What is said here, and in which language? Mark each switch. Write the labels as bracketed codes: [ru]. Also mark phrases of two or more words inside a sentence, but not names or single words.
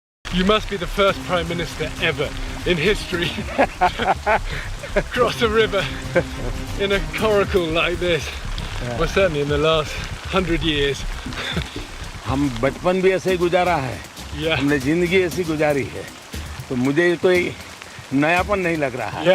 [en] You must be the first Prime Minister ever in history to cross a river in a coracle like this. Well, certainly in the last 100 years. [hi] हम बचपन भी ऐसे ही गुजारा है, हमने ज़िंदगी ऐसी गुजारी है, तो मुझे कोई नयापन नहीं लग रहा है।